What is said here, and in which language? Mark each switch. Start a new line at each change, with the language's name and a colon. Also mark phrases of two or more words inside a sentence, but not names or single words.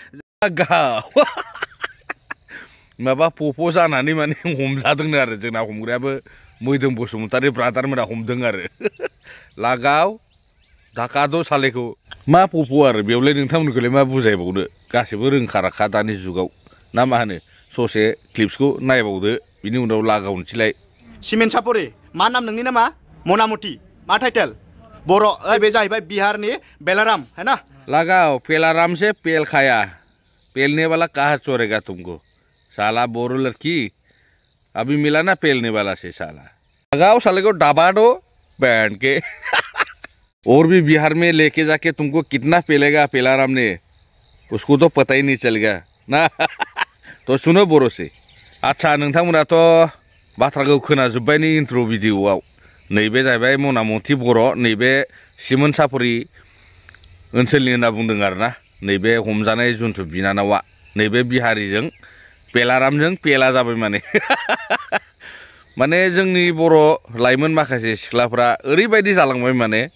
Bodo: माबा फफ' जानानै माने हमजादोंनो आरो जोंना हमग्रायाबो मैदोम बसुमतारी ब्रादारमोना हमदों आरो लागाव धाकाद' सालेखौ मा फफ' आरो बेयावलाय नोंथांमोनखौलाय मा बुजायबावनो गासिबो रोंखा राखा दानि जुगाव ना मा होनो ससे क्लिप्सखौ नायबावदो बिनि उनाव लागावनोसैलाय सिमेन सापरि मा नाम नोंनि नामा मनामुति मा टाइटेल बर' बे जाहैबाय बिहारनि बेलाराम है ना
Hindi: लगाओ पेलाराम से पेल खाया पेलने वाला कहाँ चोरेगा तुमको साला बोरो लड़की अभी मिला ना पेलने वाला से साला लगाओ साले को डबा दो बैंड के और भी बिहार में लेके जाके तुमको कितना पेलेगा पेलाराम ने उसको तो पता ही नहीं चलेगा ना तो सुनो बोरो से अच्छा
Bodo: नोंथांमोनाथ' बाथ्राखौ खोनाजोब्बायनि इन्ट्र' भिडिअ'आव नैबे जाहैबाय मनामुति बर' नैबे सिमोन सापरि ओनसोलनि होनना बुंदों आरोना नैबे हमजानाय जुन्थु बिनानावा नैबे बिहारिजों पेलारामजों पेला जाबाय माने माने जोंनि बर' लाइमोन माखासे सिख्लाफ्रा ओरैबायदि जालांबाय माने